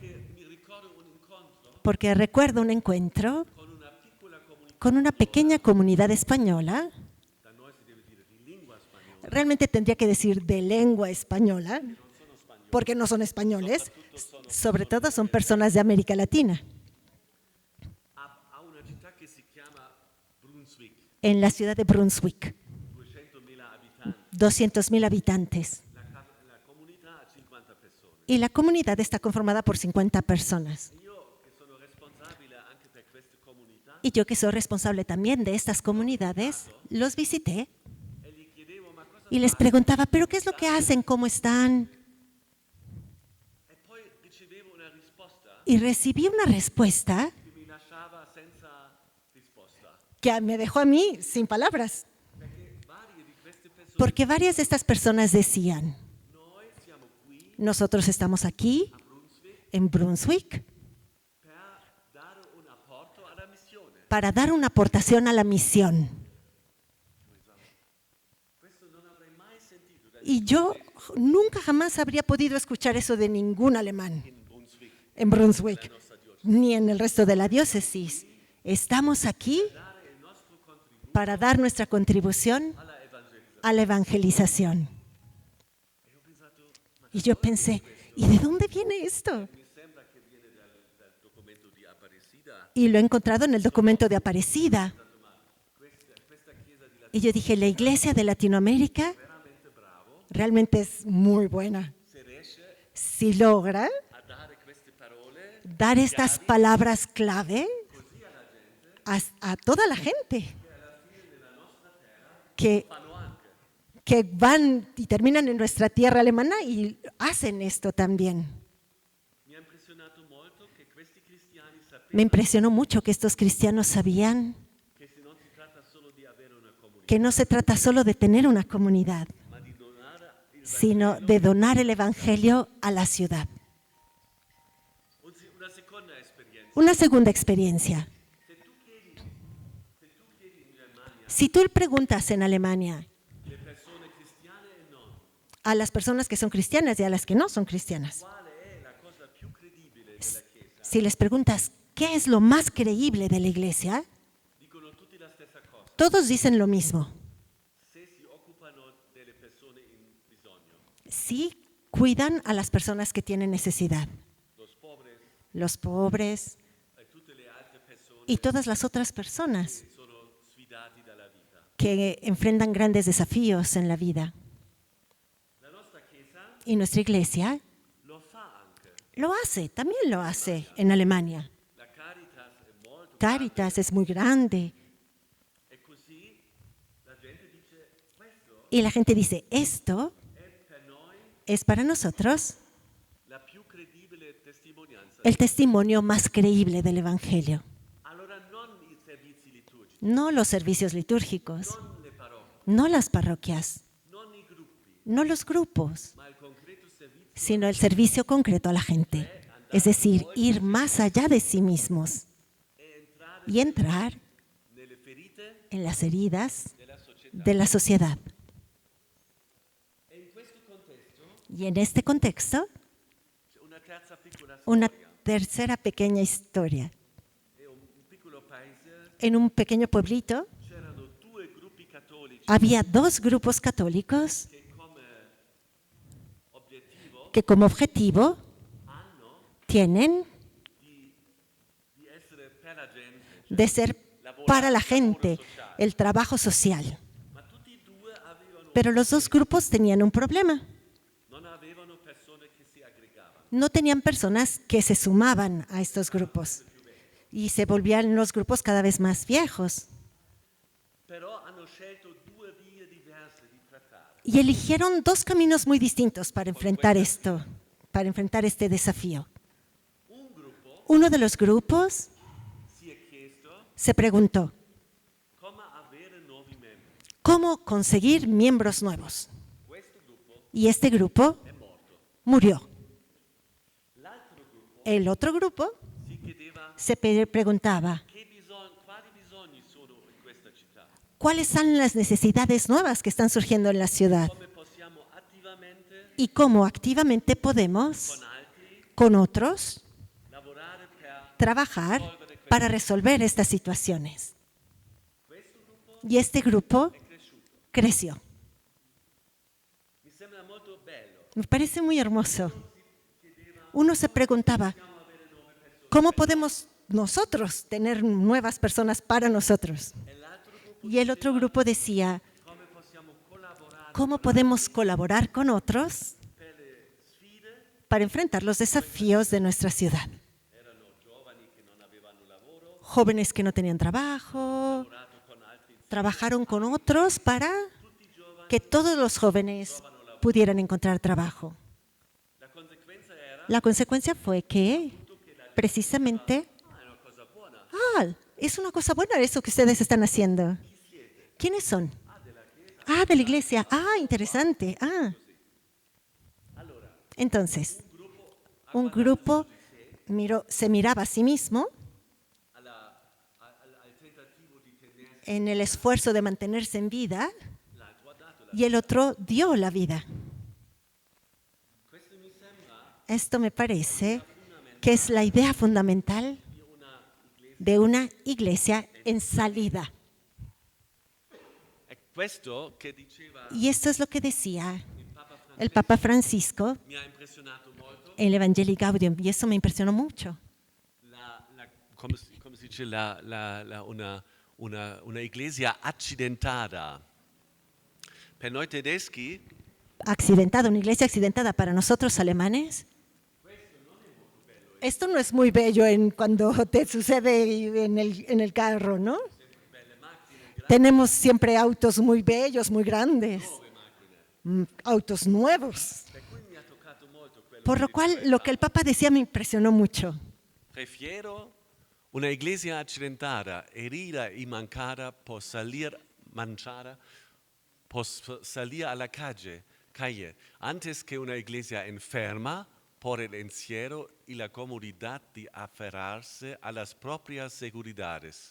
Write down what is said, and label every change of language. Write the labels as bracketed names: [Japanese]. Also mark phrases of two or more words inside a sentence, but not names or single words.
[Spanish] Porque recuerdo un encuentro con una pequeña comunidad española. Realmente tendría que decir de lengua española, porque no son españoles, sobre todo son personas de América Latina. [Italian] Ha una città che si chiama Brunswick, [Spanish] En la ciudad de Brunswick, [Italian] 200.000 abitanti. [Spanish] 200.000 habitantes. [Italian] La comunità ha 50 persone. [Spanish] Y la comunidad está conformada por 50 personas. [Italian] Io che sono responsabile anche per queste comunità [Spanish] Y yo, que soy responsable también de estas comunidades, los visité [Italian] e gli chiedevo ma cosa [Spanish] y les preguntaba, ¿pero qué es lo que hacen? ¿Cómo están? [Italian] e poi ricevevo una risposta [Spanish] Y recibí una respuesta [Italian] che mi lasciava senza risposta. [Spanish] que me dejó a mí sin palabras. [Italian] Perché varie di queste persone [Spanish] Porque varias de estas personas decían, [Italian] noi siamo qui [Spanish] nosotros estamos aquí [Italian] a Brunswick [Spanish] en Brunswick [Italian] per dare un apporto alla missione. [Spanish] para dar una aportación a la misión. [Italian] Questo non avrei mai sentito da [Spanish] Y yo nunca jamás habría podido escuchar eso de ningún alemán [Italian] in Brunswick, [Spanish] en Brunswick, [Italian] la nostra diocesi. [Spanish] ni en el resto de la diócesis. Estamos aquí [Italian] Dare il nostro contributo [Spanish] para dar nuestra contribución [Italian] alla evangelizzazione. [Spanish] a la evangelización. [Italian] E ho pensato, ma [Spanish] Y yo pensé, ¿y de dónde viene esto? [Italian] mi sembra che viene dal documento di Aparecida. [Spanish] Y lo he encontrado en el documento de Aparecida. [Italian] Questa chiesa di [Spanish] Y yo dije, la iglesia de Latinoamérica [Italian] veramente bravo [Spanish] realmente es muy buena. [Italian] se riesce [Spanish] Si logra [Italian] a dare queste parole [Spanish] dar estas palabras clave a toda la gente que, [Italian] fanno anche. [Spanish] que van y terminan en nuestra tierra alemana y hacen esto también. [Italian] Mi ha impressionato molto che questi cristiani [Spanish] Me [Italian] sapevano [Spanish] impresionó mucho que estos cristianos sabían [Italian] che se non si tratta solo di avere una comunità, [Spanish] que no se trata solo de tener una comunidad, [Italian] ma di donare il [Spanish] sino de donar el evangelio a la ciudad. [Italian] Una seconda esperienza. [Spanish] Una segunda experiencia. [Italian] Se tu chiedi in Germania [Spanish] Si tú preguntas en Alemania [Italian] le persone cristiane e non [Spanish] a las personas que son cristianas y a las que no son cristianas, [Italian] quale è la cosa più credibile della Chiesa, [Spanish] si les preguntas qué es lo más creíble de la iglesia, [Italian] dicono tutti la stessa cosa. [Spanish] todos dicen lo mismo. [Italian] Se si occupano delle persone in bisogno, [Spanish] Sí cuidan a las personas que tienen necesidad, los pobres los pobres [Italian] e tutte le altre persone [Spanish] y todas las otras personas [Italian] che sono sfidati dalla vita. [Spanish] que enfrentan grandes desafíos en la vida. [Italian] La nostra Chiesa [Spanish] Y nuestra iglesia [Italian] lo fa anche. [Spanish] lo hace, también lo hace en Alemania. [Italian] La Caritas è molto [Spanish] Caritas es muy grande [Italian] e così la gente dice questo [Spanish] y la gente dice, esto [Italian] è per noi [Spanish] es para nosotros [Italian] la più credibile testimonianza. [Spanish] el testimonio más creíble del Evangelio. [Italian] Allora non i servizi liturgici, [Spanish] No los servicios litúrgicos, [Italian] non le parrocchie, [Spanish] no las parroquias, [Italian] non i gruppi, [Spanish] no los grupos, [Italian] ma il concreto servizio [Spanish] sino el servicio concreto a la gente. Es decir, ir más allá de sí mismos [Italian] è entrare [Spanish] y entrar [Italian] nelle ferite [Spanish] en las heridas [Italian] della società. [Spanish] de la sociedad. [Italian] E in questo contesto [Spanish] Y en este contexto, [Italian] c'è una terza piccola [Spanish] una [Italian] storia. [Spanish] tercera pequeña historia. [Italian] È un piccolo paese, [Spanish] En un pequeño pueblito [Italian] c'erano due gruppi cattolici [Spanish] había dos grupos católicos [Italian] che come obiettivo [Spanish] que como objetivo [Italian] hanno [Spanish] tienen [Italian] di essere per la gente, [Spanish] de ser para la gente el trabajo social. [Italian] ma tutti e due avevano, [Spanish] Pero los dos grupos tenían un problema. [Italian] non avevano persone che si aggregavano. [Spanish] No tenían personas que se sumaban a estos grupos y se volvían los grupos cada vez más viejos. [Italian] Però hanno scelto due vie diverse di trattare. [Spanish] Y eligieron dos caminos muy distintos para enfrentar esto, para enfrentar este desafío. [Italian] Un gruppo [Spanish] Uno de los grupos [Italian] si è chiesto [Spanish] se preguntó, [Italian] come avere nuovi membri. [Spanish] ¿cómo conseguir miembros nuevos? [Italian] Questo gruppo [Spanish] Y este grupo [Italian] è morto. [Spanish] murió. [Italian] L'altro gruppo [Spanish] El otro grupo [Italian] si chiedeva [Spanish] se preguntaba, [Italian] quali bisogni sono in questa città, [Spanish] ¿cuáles son las necesidades nuevas que están surgiendo en la ciudad? [Italian] come possiamo attivamente [Spanish] Y cómo activamente podemos, [Italian] con altri [Spanish] con otros, [Italian] lavorare per [Spanish] trabajar para resolver estas situaciones. Y este grupo creció. [Italian] mi sembra molto bello. [Spanish] Me parece muy hermoso. Uno se preguntaba, ¿cómo podemos nosotros tener nuevas personas para nosotros? Y el otro grupo decía, [Italian] Come possiamo collaborare [Spanish] ¿cómo podemos colaborar con otros [Italian] per le sfide? [Spanish] para enfrentar los desafíos de nuestra ciudad? [Italian] Erano giovani che non avevano lavoro, [Spanish] Jóvenes que no tenían trabajo, [Italian] lavorato con altri, [Spanish] trabajaron con otros para que todos los jóvenes pudieran encontrar trabajo. [Italian] la conseguenza era [Spanish] La consecuencia fue que precisamente, [Italian] è una cosa buona. [Spanish] es una cosa buena eso que ustedes están haciendo. ¿Quiénes son? De la iglesia. Interesante. Entonces, un grupo se miraba a sí mismo [Italian] Al tentativo di tenere [Spanish] en el esfuerzo de mantenerse en vida y el otro dio la vida. [Italian] questo mi sembra [Spanish] Esto me parece que es la idea fundamental de una iglesia en salida. [Italian] è questo che diceva [Spanish] Y esto es lo que decía [Italian] il Papa Francesco. [Spanish] el Papa Francisco [Italian] Mi ha impressionato molto [Spanish] en el Evangelii Gaudium, y eso me impresionó mucho. [Italian] come si dice [Spanish] una iglesia [Italian] accidentata. Per noi tedeschi [Spanish] Una iglesia accidentada para nosotros alemanes. Esto no es muy bello cuando te sucede en el carro, ¿no? Tenemos siempre autos muy bellos, muy grandes, autos nuevos. [Italian] per cui mi ha toccato molto quello [Spanish] Por lo [Italian] che [Spanish] cual, lo que el Papa decía me impresionó mucho. prefiero una iglesia accidentata, herida y mancada por salir manchada, por salir a la calle, antes que una iglesia enferma por el encierro y la comodidad de aferrarse a las propias seguridades.